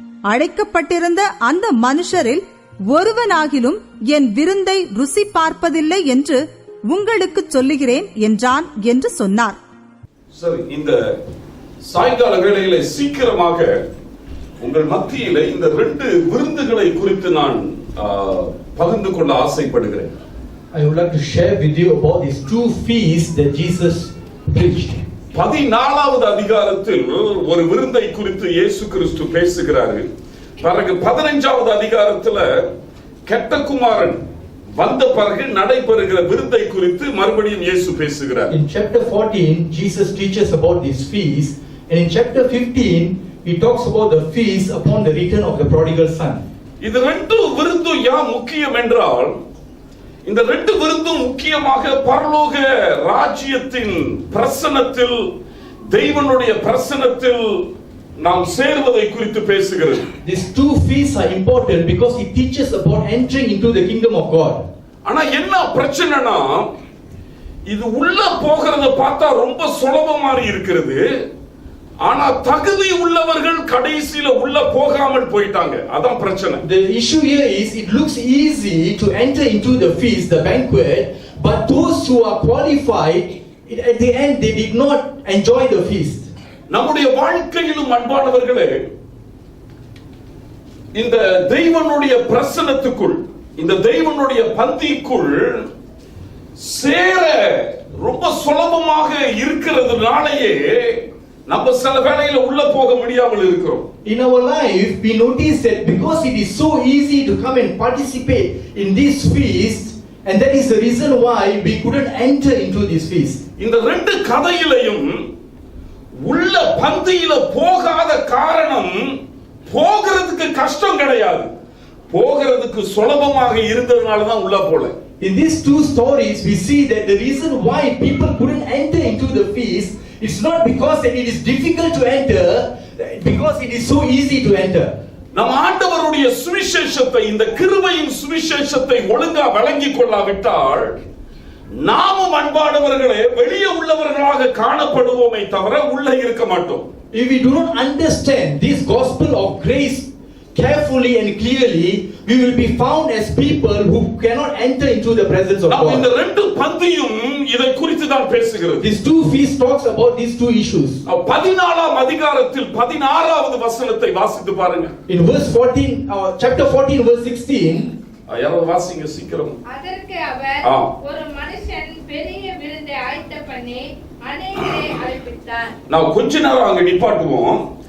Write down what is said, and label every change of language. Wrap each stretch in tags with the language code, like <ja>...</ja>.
<ta>அழைக்கப்பட்டிருந்த அந்த மனுஷரில் ஒருவனாகிலும் என் விருந்தை ருசி பார்ப்பதில்லை என்று உங்களுக்கு சொல்லுகிறேன் என்றான் என்று சொன்னார். சரி, இந்த சாயங்கால வேளையில சீக்கிரமாக உங்கள் மத்தியில இந்த 2 விருந்துகளை குறித்து நான் பகிர்ந்து கொள்ள ஆசைப்படுகிறேன்.</ta> <en>I would like to share with you about these 2 feasts that Jesus preached.</en> <ta>14வது அதிகாரத்தில் ஒரு விருந்தை குறித்து இயேசு கிறிஸ்து பேசுகிறாரு. பிறகு 15வது அதிகாரத்துல கெட்ட குமாரன் வந்த பிறகு நடைபெறுகிற விருந்தை குறித்து மறுபடியும் இயேசு பேசுகிறார்.</ta> <en>In chapter 14 Jesus teaches about these feasts, and in chapter 15 he talks about the feast upon the return of the prodigal son.</en> <ta>இது 2 விருந்தும் ஏன் முக்கியம் என்றால், இந்த 2 விருந்தும் முக்கியமாக பரலோக ராஜ்யத்தின் பிரசன்னத்தில், தெய்வனுடைய பிரசன்னத்தில் நாம் சேர்வதை குறித்து பேசுகிறது.</ta> <en>These 2 feasts are important because it teaches about entering into the kingdom of God.</en> <ta>ஆனா என்ன பிரச்சனைனா, இது உள்ள போகிறத பார்த்தா ரொம்ப சுலபமா இருக்கிறது. ஆனா தகுதி உள்ளவர்கள் கடைசியில உள்ள போகாமல் போயிட்டாங்க. அதான் பிரச்சனை.</ta> <en>The issue here is, it looks easy to enter into the feast, the banquet, but those who are qualified, at the end they did not enjoy the feast.</en> <ta>நம்முடைய வாழ்க்கையிலும் அன்பானவர்களே, இந்த தெய்வனுடைய பிரசன்னத்துக்குள், இந்த தெய்வனுடைய பந்திக்குள் சேர ரொம்ப சுலபமாக இருக்கிறதுனாலேயே நம்ம சில வேளையில உள்ள போக முடியாமல் இருக்கிறோம்.</ta> <en>In our life we notice that because it is so easy to come and participate in this feast, and that is the reason why we couldn't enter into this feast.</en> <ta>இந்த 2 கதையிலையும் உள்ள பந்தியில போகாத காரணம் போகிறதுக்கு கஷ்டம் கிடையாது, போகிறதுக்கு சுலபமாக இருந்ததனால தான் உள்ள போல.</ta> <en>In these 2 stories we see that the reason why people couldn't enter into the feast, it's not because that it is difficult to enter, because it is so easy to enter.</en> <ta>நம் ஆண்டவருடைய சுவிசேஷத்தை, இந்த கிருபையின் சுவிசேஷத்தை ஒழுங்கா விளங்கிக் கொள்ளாவிட்டால் நாமும் அன்பானவர்களே வெளியே உள்ளவர்களாக காணப்படுவோமே தவிர உள்ள இருக்க மாட்டோம்.</ta> <en>If we do not understand this gospel of grace carefully and clearly, we will be found as people who cannot enter into the presence of God.</en> <ta>இந்த 2 பந்தியும் இதை குறித்து தான் பேசுகிறது.</ta> <en>These 2 feasts talks about these 2 issues.</en> <ta>14ஆம் அதிகாரத்தில் 16வது வசனத்தை வாசித்து பாருங்க.</ta> <en>In verse 14, chapter 14 verse 16,</en> <ta>யாராவது வாசிங்க சீக்கிரம். அதற்கு அவர், ஒரு மனுஷன் பெரிய விருந்தை ஆயத்தம் பண்ணி அநேகரை அழைப்பித்தார். நான் கொஞ்ச நேரம் அங்க நிப்பாட்டுவோம்.</ta>